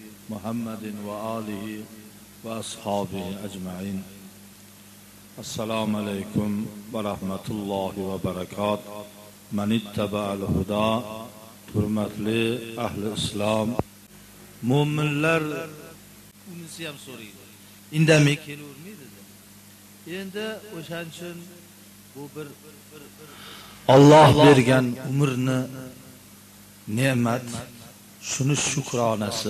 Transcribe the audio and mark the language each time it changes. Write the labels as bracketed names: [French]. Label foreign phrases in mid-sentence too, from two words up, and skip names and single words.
[Arabic] محمد وآله وأصحابه أجمعين. السلام عليكم ورحمة الله وبركاته. من اتبع الهدى [Uzbek] hurmatli ahli islom mo'minlar unisi ham so'raydi. Indamay kelavermaydi. Endi o'shaning uchun bu bir Alloh bergan umrni ne'mat, shuni shukronasi.